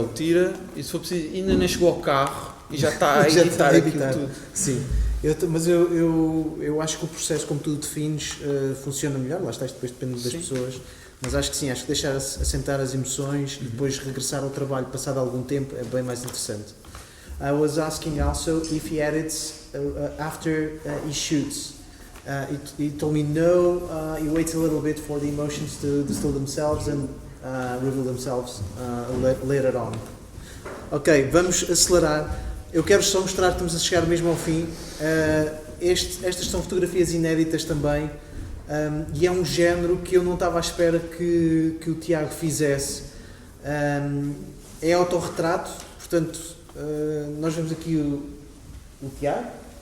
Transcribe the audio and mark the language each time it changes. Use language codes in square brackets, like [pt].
[pt] Ele tira, e se for preciso, ainda nem chegou ao carro e já está a editar aquilo tudo. Sim, mas eu acho que o processo, como tu defines, funciona melhor. Lá está, isto depois depende das pessoas. Mas acho que sim, acho que deixar assentar as emoções e depois regressar ao trabalho passado algum tempo é bem mais interessante. [en] I was asking also if he edits after he shoots. He told me no, he waits a little bit for the emotions to distill themselves and reveal themselves later on. [pt] Ok, vamos acelerar. Eu quero só mostrar, estamos a chegar mesmo ao fim. Estas são fotografias inéditas também, e é um género que eu não estava à espera que o Tiago fizesse. É autorretrato, portanto, nós vemos aqui o Tiago.